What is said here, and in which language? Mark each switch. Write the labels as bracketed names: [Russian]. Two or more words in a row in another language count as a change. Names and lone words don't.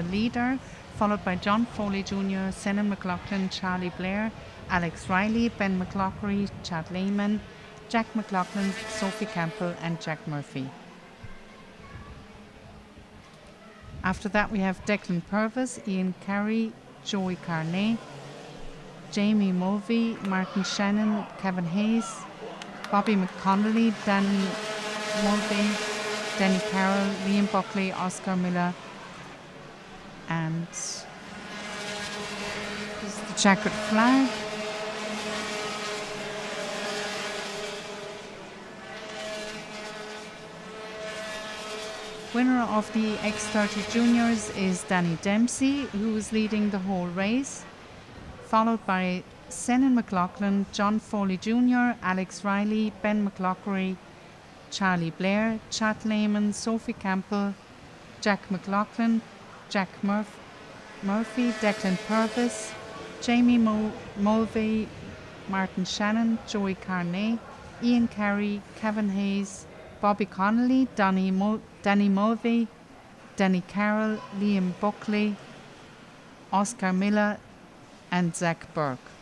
[English] leader, followed by John Foley Jr., Senan McLaughlin, Charlie Blair, Alex Riley, Ben McLaughlin, Chad Lehman, Jack McLaughlin, Sophie Campbell and Jack Murphy. After that we have Declan Purvis, Ian Carey, Joey Carney, Jamie Mulvey, Martin Shannon, Kevin Hayes, Bobby McConnelly, Danny Mulvey, Denny Carroll, Liam Buckley, Oscar Miller, and this is the checkered flag. Winner of the X30 Juniors is Danny Dempsey, who is leading the whole race, followed by Senan McLaughlin, John Foley Jr., Alex Riley, Ben McLaughlin, Charlie Blair, Chad Lehman, Sophie Campbell, Jack McLaughlin, Jack Murphy, Declan Purvis, Jamie Mulvey, Martin Shannon, Joey Carney, Ian Carey, Kevin Hayes, Bobby Connolly, Danny Mulvey, Denny Carroll, Liam Buckley, Oscar Miller and Zach Burke.